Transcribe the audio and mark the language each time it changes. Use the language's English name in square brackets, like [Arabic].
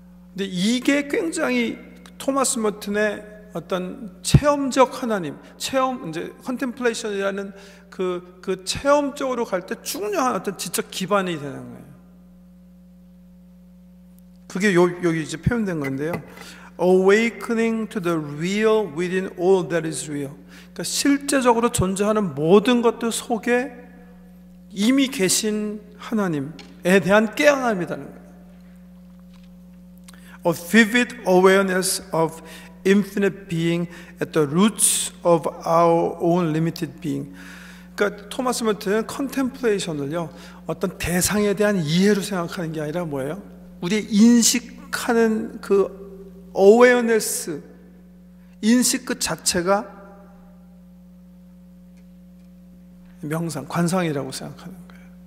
[Korean] 근데 이게 굉장히 토마스 멀튼의 어떤 체험적 하나님, 이제 컨템플레이션이라는 그 체험 쪽으로 갈 때 중요한 어떤 지적 기반이 되는 거예요. 그게 여기 이제 표현된 건데요. [English] Awakening to the real within all that is real. [Korean] 그러니까 실제적으로 존재하는 모든 것들 속에 이미 계신 하나님에 대한 깨어남이라는 거예요. [English] A vivid awareness of infinite being at the roots of our own limited being. [Korean] 그러니까 토마스 멀튼은 컨템플레이션을요 어떤 대상에 대한 이해로 생각하는 게 아니라 뭐예요? 우리의 인식하는 그 어웨어네스, 인식 그 자체가 명상, 관상이라고 생각하는 거예요.